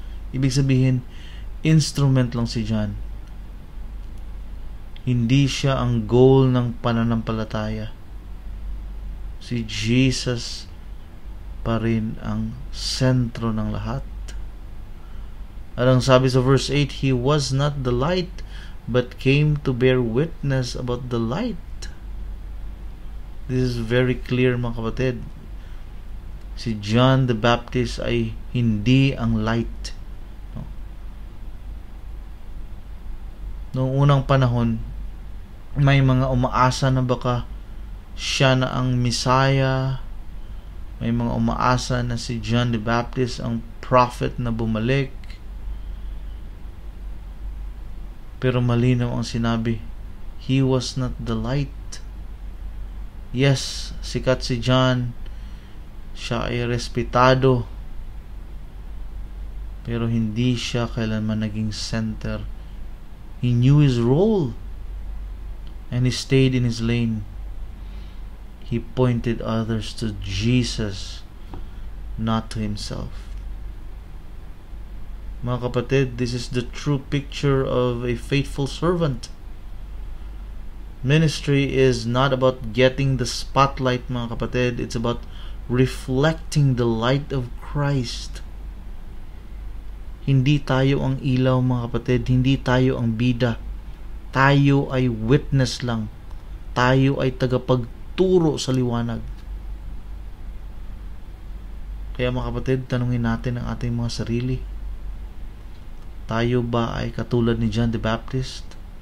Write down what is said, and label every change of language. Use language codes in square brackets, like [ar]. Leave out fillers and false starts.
[tl] Ibig sabihin, instrument lang si John. Hindi siya ang goal ng pananampalataya. Si Jesus pa rin ang sentro ng lahat. At ang sabi sa [en] verse 8, He was not the light, but came to bear witness about the light. This is very clear [tl] mga kapatid. [en] Si John the Baptist [tl] ay hindi ang [en] light. [tl] Noong unang panahon, may mga umaasa na baka siya na ang Messiah. May mga umaasa na si John the Baptist ang prophet na bumalik. Pero malinaw ang sinabi, [en] He was not the light. Yes, [tl] sikat si John. Siya ay respetado. Pero hindi siya kailanman naging center. [en] He knew his role. And he stayed in his lane. He pointed others to Jesus, not to himself. [tl] Mga kapatid, [en] this is the true picture of a faithful servant. Ministry is not about getting the spotlight, [tl] mga kapatid. [en] It's about reflecting the light of Christ. [tl] Hindi tayo ang ilaw, mga kapatid. Hindi tayo ang bida. Tayo ay witness lang. Tayo ay tagapagturo sa liwanag. Kaya mga kapatid, tanungin natin ang ating mga sarili. Tayo ba ay katulad ni John the Baptist?